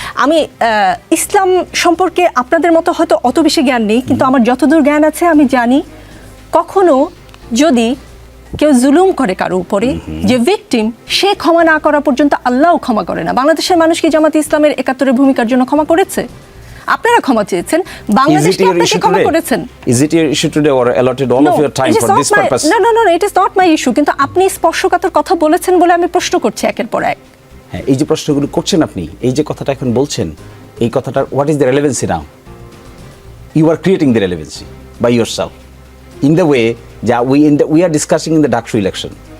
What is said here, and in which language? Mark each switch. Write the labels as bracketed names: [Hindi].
[Bangla] আমি ইসলাম সম্পর্কে আপনাদের মতো হয়তো অত বেশি জ্ঞান নেই, কিন্তু আমার যতদূর জ্ঞান আছে আমি জানি কখনো যদি কেউ জুলুম করে কারো উপরে, যে ভিকটিম, সে ক্ষমা না করা পর্যন্ত আল্লাহও ক্ষমা করে না। বাংলাদেশের মানুষ কি জামাতে ইসলামের 71 ভূমিকার জন্য ক্ষমা করেছে? আপনারা ক্ষমা চেয়েছেন, বাংলাদেশ কি আপনাকে ক্ষমা করেছেন? [English] Is it your issue today or allotted all of your time for this purpose? No, it is not my issue. [Bangla] কিন্তু আপনি স্পর্শকাতর কথা বলেছেন বলে আমি প্রশ্ন করছি একের পর এক। হ্যাঁ, এই যে প্রশ্নগুলো করছেন আপনি, এই যে কথাটা এখন বলছেন, এই কথাটার [English] What is the relevancy now? You are creating the relevancy by yourself in the way [Bangla] যা [English] We are discussing in the DUCSU election.